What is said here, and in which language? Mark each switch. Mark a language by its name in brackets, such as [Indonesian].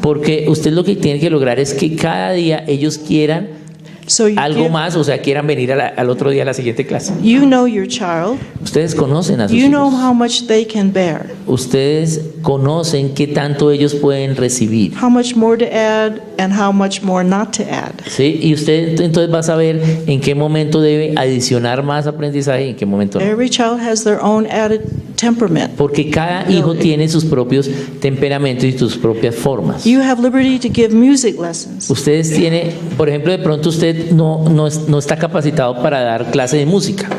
[Spanish] Porque usted lo que tiene que lograr es que cada día ellos quieran [English] So you, [Spanish] algo más, o sea, quieran venir al otro día a la siguiente clase. [English] you know your child. [Spanish] Ustedes conocen a sus [English] You know [Spanish] hijos. [English] how much they can bear, [Spanish] Ustedes conocen qué tanto ellos pueden recibir. [English] how much more to add and how much more not to add. [Spanish] ¿Sí? Y usted entonces va a saber en qué momento debe adicionar más aprendizaje y en qué momento no. [English] Every child has their own added temperament. [Spanish] Porque cada hijo tiene sus propios temperamentos y sus propias formas. [English] You have liberty to give music lessons. [Spanish] Ustedes tienen, por ejemplo, de pronto usted no está capacitado para dar clase de música